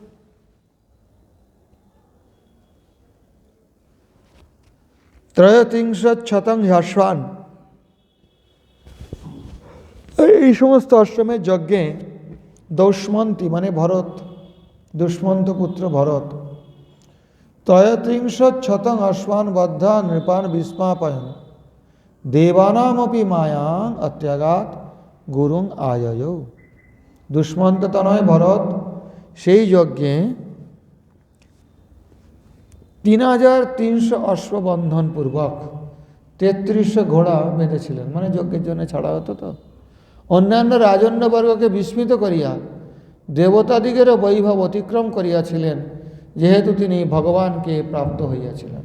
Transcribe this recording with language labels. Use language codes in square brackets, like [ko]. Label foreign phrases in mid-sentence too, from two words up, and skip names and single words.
[sa] ত্রয়োত্রিংশৎ হ্যাশ্বান, [bn] এই সমস্ত অশ্বমেধ যজ্ঞে দৌষ্মন্তী মানে ভরত, দুষ্মন্ত পুত্র ভরত, [sa] ত্রয়োত্রিংশৎ অশ্বান বদ্ধা নৃপান বিস্মাপয়ন দেবানামপি মায়াং অত্যাগাত গুরুং আয়য়। [bn] দুষ্মন্ত তনয় ভরত সেই যজ্ঞে 3,300 অশ্ববন্ধন পূর্বক 3300 ঘোড়া বেঁধেছিলেন, মানে যজ্ঞের জন্য ছাড়া হতো তো। অন্যান্য রাজন্যবর্গকে বিস্মিত করিয়া দেবতাদিগেরও বৈভব অতিক্রম করিয়াছিলেন, যেহেতু তিনি ভগবানকে প্রাপ্ত হইয়াছিলেন।